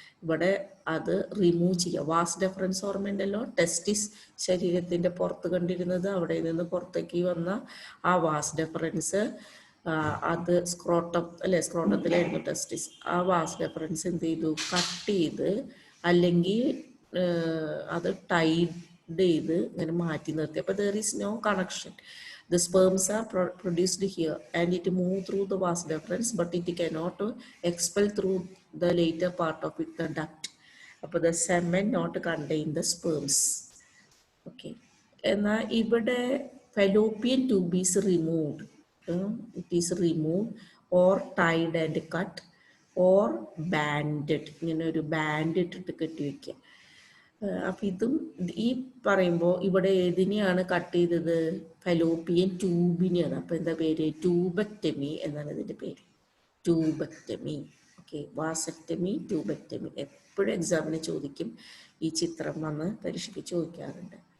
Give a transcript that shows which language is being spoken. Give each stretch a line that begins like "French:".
Malayalam: ഇവിടെ അത് റിമൂവ് ചെയ്യുക. വാസ് ഡെഫറൻസ് ഓർമ്മയുണ്ടല്ലോ, ടെസ്റ്റിസ് ശരീരത്തിൻ്റെ പുറത്ത് കണ്ടിരുന്നത്, അവിടെ നിന്ന് പുറത്തേക്ക് വന്ന ആ വാസ് ഡെഫറൻസ്, അത് സ്ക്രോട്ടം അല്ലേ, സ്ക്രോട്ടത്തിലായിരുന്നു ടെസ്റ്റിസ്. ആ വാസ് ഡെഫറൻസ് എന്ത് ചെയ്തു, കട്ട് ചെയ്ത് അല്ലെങ്കിൽ അത് ടൈഡ് ചെയ്ത് ഇങ്ങനെ മാറ്റി നിർത്തി.
English: അപ്പോൾ there is no connection. The sperms are produced here and it move through the vas deferens, but it cannot expel through the later part of it, the duct. അപ്പോൾ the semen not contain the sperms. Okay.
Malayalam: എന്നാൽ ഇവിടെ
English: fallopian tube is removed. It is removed or tied and cut or banded.
Malayalam: ഇങ്ങനെ ഒരു band ഇട്ടിട്ട് കെട്ടി വയ്ക്കുക. അപ്പം ഇതും ഈ പറയുമ്പോൾ ഇവിടെ ഏതിനെയാണ് കട്ട് ചെയ്തത്, ഫലോപ്പിയൻ ട്യൂബിനെയാണ്. അപ്പോൾ എന്താ പേര്, ട്യൂബക്ടമി എന്നാണ് ഇതിൻ്റെ പേര്, ട്യൂബക്ടമി. Okay, vasectomy, tubectomy. എപ്പോഴും എക്സാമിന് ചോദിക്കും, ഈ ചിത്രം വന്ന് പരീക്ഷയ്ക്ക് ചോദിക്കാറുണ്ട്.